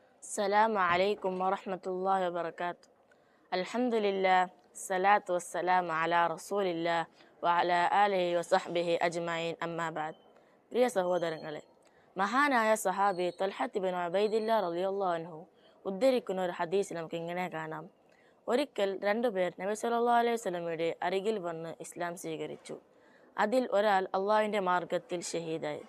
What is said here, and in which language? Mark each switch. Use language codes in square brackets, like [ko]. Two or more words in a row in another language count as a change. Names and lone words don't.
[ar] السلام عليكم ورحمة الله وبركاته. الحمد لله الصلاة والسلام على رسول الله وعلى آله وصحبه أجمعين أما بعد. [ml] പ്രിയ സഹോദരങ്ങളെ, മഹാനായ സഹാബി തൽഹത്ത് ബിൻ ഉബൈദില്ലാ [ar] رضي الله عنه [ml] ഉദ്ധരിക്കുന്ന ഒരു ഹദീസ് നമുക്ക് ഇങ്ങനെ കാണാം. ഒരിക്കൽ രണ്ടുപേർ നബി [ar] صلى الله عليه وسلم [ml] അരികിൽ വന്ന് ഇസ്ലാം സ്വീകരിച്ചു. അതിൽ ഒരാൾ അള്ളാഹുവിൻ്റെ മാർഗത്തിൽ ഷഹീദായി.